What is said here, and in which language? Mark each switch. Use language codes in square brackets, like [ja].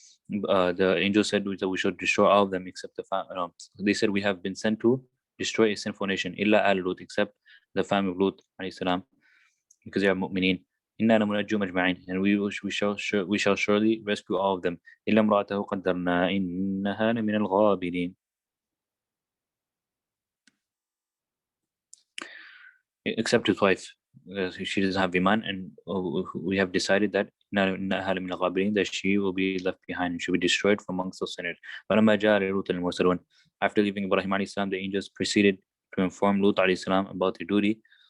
[en] The angel said that we should destroy all of them except they said we have been sent to destroy a sinful nation, [ar] إلا آل [en] Lut, except the family of Lut alayhi salam, because they are mu'mineen. [ar] إنا لمنجوهم أجمعين, [en] and we shall surely rescue all of them. [ar] إلا امرأته قدرنا إنها لمن الغابرين. [en] Except his wife, she doesn't have iman, and we have decided that that she will be left behind and she will be destroyed from amongst those sinners. After leaving Ibrahim alayhi salam, the angels proceeded to inform Lut alayhi salam about their duty.